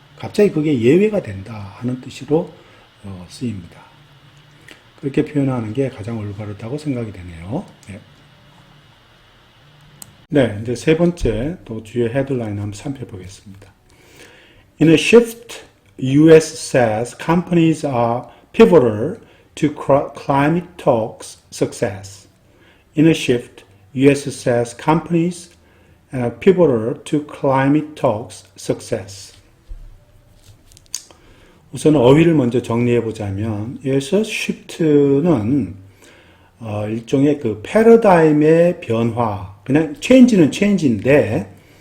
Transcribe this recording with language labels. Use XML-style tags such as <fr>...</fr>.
<ko>갑자기 그게 예외가 된다 하는 뜻으로 쓰입니다. 그렇게 표현하는 게 가장 올바르다고 생각이 되네요. 네. 네, 이제 세 번째 또 주요 헤드라인 한번 살펴보겠습니다.</ko> <en>In a shift, U.S. says companies are pivotal to climate talks success. In a shift, U.S. says companies are pivotal to climate talks success.</en> <ko>우선 어휘를 먼저 정리해 보자면, 여기서 shift는 일종의 그 패러다임의 변화, 그냥 change는 change인데</ko>